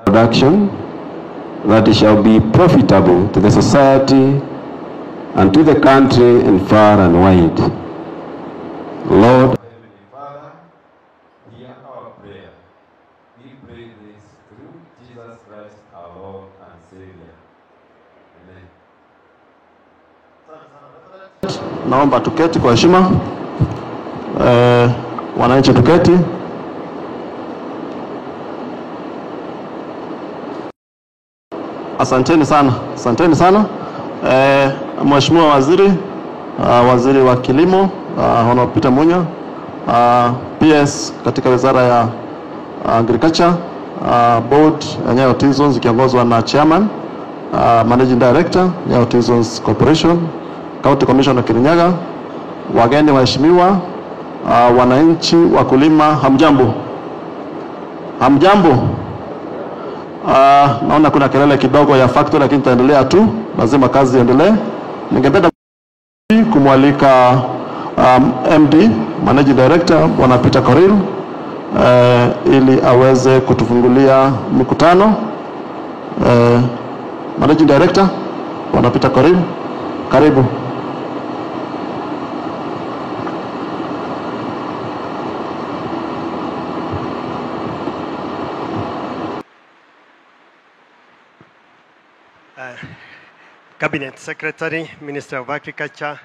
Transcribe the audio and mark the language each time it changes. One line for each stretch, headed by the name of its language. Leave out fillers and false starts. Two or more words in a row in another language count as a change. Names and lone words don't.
English: production, that it shall be profitable to the society and to the country and far and wide. Lord, Heavenly Father, hear our prayer. We pray this through Jesus Christ, our Lord and Savior. Amen.
Swahili: Naomba tuketi kwa heshima. Wananchi tuketi. Asanteni sana. Asanteni sana. Mheshimiwa Waziri, Waziri wa Kilimo, Honorable Peter Munya, PS katika Wizara ya Agriculture, Board Nyayo Tea Zones ikiongozwa na Chairman,
English: Managing Director
Swahili: Nyayo Tea Zones Corporation,
English: County Commissioner
Swahili: Kirinyaga, wageni waheshimiwa, wananchi, wakulima, hamjambo. Hamjambo. Naona kuna kelele kidogo ya factory lakini taendelea tu, lazima kazi iendelee. Ningependa kumwalika MD,
English: Managing Director
Swahili: Bwana Peter Korir, ili aweze kutufungulia mikutano.
English: Managing Director
Swahili: Bwana Peter Korir, karibu.
English: Cabinet Secretary, Minister of Agriculture,